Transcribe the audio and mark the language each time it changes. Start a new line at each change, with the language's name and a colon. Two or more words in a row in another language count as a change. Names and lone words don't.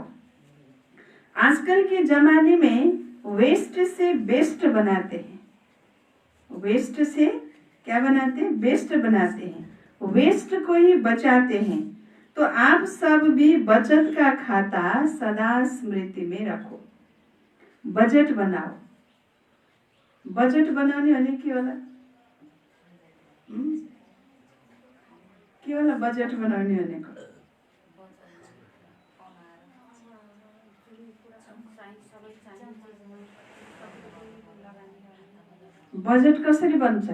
Hindi: आजकल के जमाने में वेस्ट से बेस्ट बनाते हैं। वेस्ट से क्या बनाते हैं? बेस्ट बनाते हैं। वेस्ट को ही बचाते हैं। तो आप सब भी बचत का खाता सदा स्मृति में रखो। बजट बनाओ।
Nepali: बजट बनाउने भने के होला? के होला बजट बनाउने भनेको? बजट कसरी बन्छ?